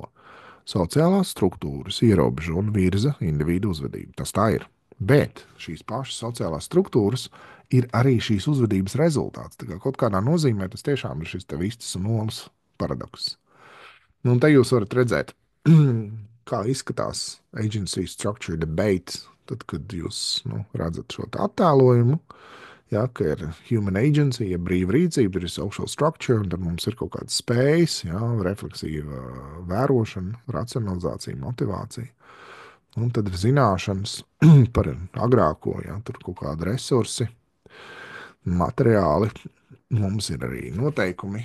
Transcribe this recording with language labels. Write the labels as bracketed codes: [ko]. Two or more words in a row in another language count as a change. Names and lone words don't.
[lv] Sociālās struktūras ierobežo un virza individu uzvedību. Tas tā ir. Bet šīs pašas sociālās struktūras ir arī šīs uzvedības rezultāts. Tā kā kaut kādā nozīmē tas tiešām ir šis te vistas un olas paradoks. Un te jūs varat redzēt, kā izskatās [en] agency structure debate, [lv] tad, kad jūs redzat šo attēlojumu. Ja, ka ir [en] human agency, [lv] ja brīva rīcība, ir [en] social structure, [lv] un tad mums ir kaut kādas spējas, ja, refleksīva vērošana, racionalizācija, motivācija. Un tad ir zināšanas par agrāko, ja, tur kaut kādi resursi, materiāli, mums ir arī noteikumi.